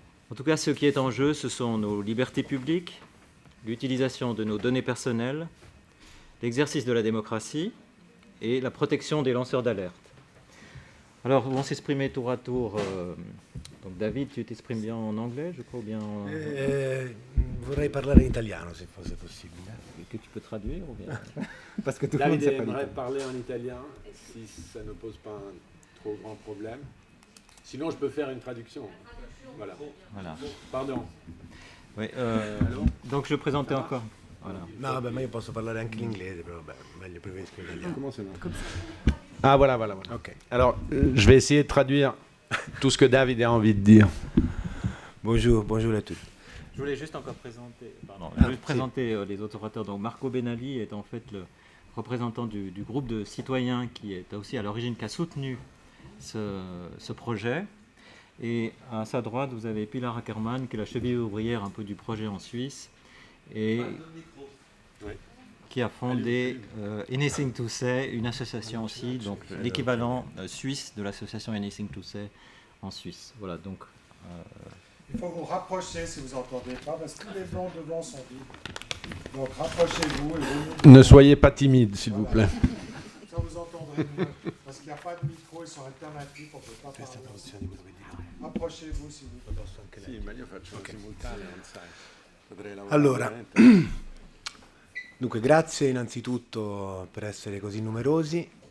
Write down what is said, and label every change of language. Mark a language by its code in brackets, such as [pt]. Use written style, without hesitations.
[fr] En tout cas, ce qui est en jeu, ce sont nos libertés publiques, l'utilisation de nos données personnelles, l'exercice de la démocratie et la protection des lanceurs d'alerte. Alors, vont s'exprimer tour à tour. Donc, David, tu t'exprimes bien en anglais, je crois, ou bien en... [it] Vorrei parlare in italiano, se fosse possibile. [fr] Que tu peux traduire ou bien... Parce que tout David le monde aimerait parler en italien, si ça ne pose pas un trop grand problème. Sinon, je peux faire une traduction. Voilà. Pardon. Oui, donc, je présentais encore. Voilà. [it] No, ma io posso parlare anche l'inglese, però meglio preferisco l'italiano. [fr] Comment c'est là? Ah, voilà. Ok. Alors, je vais essayer de traduire tout ce que David a envie de dire. Bonjour à tous. Je voulais juste encore présenter, les autres orateurs. Donc Marco Benali est en fait le représentant du groupe de citoyens qui est aussi à l'origine, qui a soutenu ce projet. Et à sa droite, vous avez Pilar Ackermann, qui est la cheville ouvrière un peu du projet en Suisse, et qui a fondé Anything to Say, une association aussi, donc l'équivalent suisse de l'association Anything to Say en Suisse. Voilà, donc... Il faut vous rapprocher si vous n'entendez pas, parce que les bancs devant sont vides. Donc rapprochez-vous. Et vous... Ne soyez pas timide, s'il vous plaît. Ça vous entendrez parce qu'il n'y a pas de micro, ils sont alternatifs, on ne peut pas parler. Approchez-vous si vous voulez. [it] Sì, ma io faccio simultaneo, non sai. Potrei lavorare Allora, veramente. dunque, grazie innanzitutto per essere così numerosi.